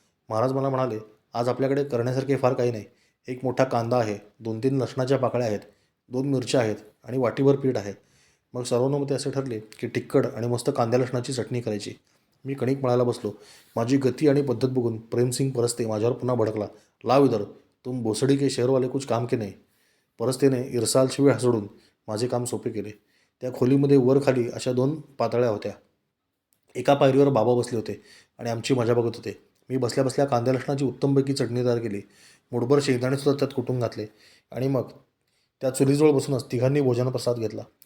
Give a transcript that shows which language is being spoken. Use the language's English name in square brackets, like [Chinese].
[Marathi] महाराज मला म्हणाले, आज आपल्याकडे करण्यासारखे फार काही नाही. एक मोठा कांदा आहे, 2-3 लसणाच्या पाकळ्या आहेत, 2 मिरच्या आहेत आणि वाटीभर पीठ आहे. मग सर्वानुमते असे ठरले की तिखट आणि मस्त कांद्या लसणाची चटणी करायची. मी कणिक मळायला बसलो. माझी गती आणि पद्धत बघून प्रेमसिंग परस्ते माझ्यावर पुन्हा भडकला. [Hindi] लाव इधर, तुम भोसडी के शहरवाले कुछ काम के नाही. [Marathi] परस्तेने इरसाल शिवाय हसडून माझे काम सोपे केले. त्या खोलीमध्ये वर खाली अशा 2 पातळ्या होत्या. एका पायरीवर बाबा बसले होते आणि आमची मजा बघत होते. मी बसल्या बसल्या कांद्या लसणाची उत्तमपैकी चटणी तयार केली. मुठभर शेंगदाणेसुद्धा त्यात कुटून घातले आणि मग त्या चुलीजवळ बसूनच तिघांनी भोजनप्रसाद घेतला.